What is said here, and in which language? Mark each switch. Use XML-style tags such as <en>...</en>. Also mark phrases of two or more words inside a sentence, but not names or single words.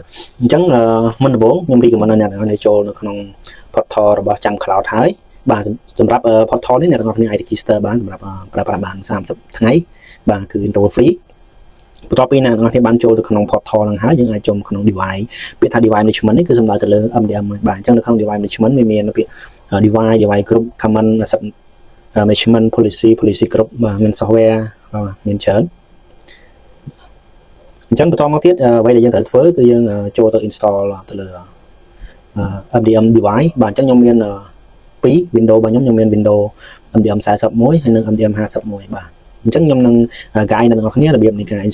<km>អញ្ចឹងមុនដំបូងខ្ញុំ recommend ឲ្យអ្នកទាំងអស់គ្នាចូលនៅក្នុង portal របស់ Jam Cloud ហើយបាទសម្រាប់ portal នេះអ្នកទាំងអស់គ្នាអាច register បានសម្រាប់ប្រើប្រាស់បាន30ថ្ងៃបាទគឺ</km> <en>enroll free</en> <km>បន្ទាប់ពីអ្នកទាំងអស់គ្នាបានចូលទៅក្នុង portal ហ្នឹងហើយយើងអាចចូលក្នុង device ពាក្យថា</km> <en>device management</en> <km>នេះគឺសំដៅទៅលើ MDM បាទអញ្ចឹងនៅក្នុង</km> <en>device management</en> <km>វាមានពាក្យ</km> <en>device group common asset management policy group</en> <km>បាទមាន software បាទមានច្រើន អញ្ចឹងបន្តមកទៀតអ្វីដែលយើងត្រូវធ្វើគឺយើងចូលទៅ install ទៅលើ</km> <en>MDM device</en> <km>បាទអញ្ចឹងខ្ញុំមាន2 Windows របស់ខ្ញុំមាន Windows MDM 41ហើយនិង MDM 51បាទអញ្ចឹងខ្ញុំនឹង guide អ្នកទាំងអស់គ្នារបៀបនៃការ</km>